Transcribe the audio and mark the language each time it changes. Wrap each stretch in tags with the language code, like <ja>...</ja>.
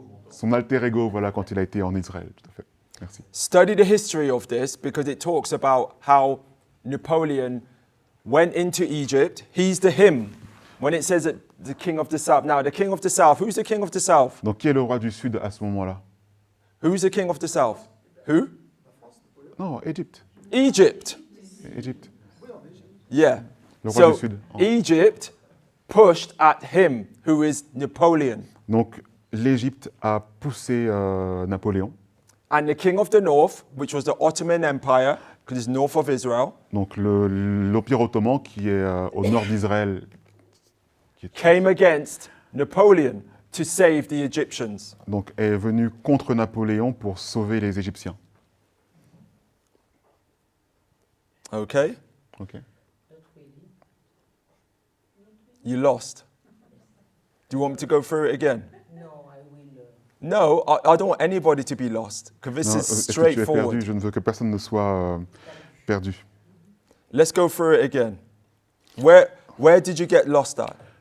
<fr>son alter ego, voilà, quand il a été en Israël, tout à fait. Merci.</fr> <en>Study the history of this because it talks about how Napoleon went into Egypt. He's the him. When it says that the king of the south. Now, the king of the south, who's the king of the south?</en> <fr>Donc, qui est le roi du Sud à ce moment-là?</fr> <en>Who's the king of the south? Who?</en> <fr>Non, Égypte.</fr> <en>Egypt.</en> <fr>Égypte.</fr> <en>Yeah.</en> <fr>Le roi du</fr> <en>So</en> <fr>Sud.</fr> <en>Egypt pushed at him, who is Napoleon.</en> <fr>Donc, l'Égypte a poussé Napoléon.</fr> <en>And the king of the north, which was the Ottoman Empire, because it's north of Israel,</en> <fr>Donc, l'Empire ottoman qui est au nord d'Israël.</fr> <en>came against Napoleon to save the Egyptians.</en> <fr>Donc, est venu contre Napoléon pour sauver les Égyptiens.</fr> <en>Okay?</en> <fr>Ok.</fr> <en>You lost. Do you want me to go through it again? No, I will. No, I don't want anybody to be lost, because this</en> <fr>Non,</fr> <en>is</en> <fr>est-ce que tu es perdu?</fr> <en>straightforward.</en> <fr>Je ne veux que personne ne soit perdu.</fr> <en>Let's go through it again. Where did you get lost at?</en>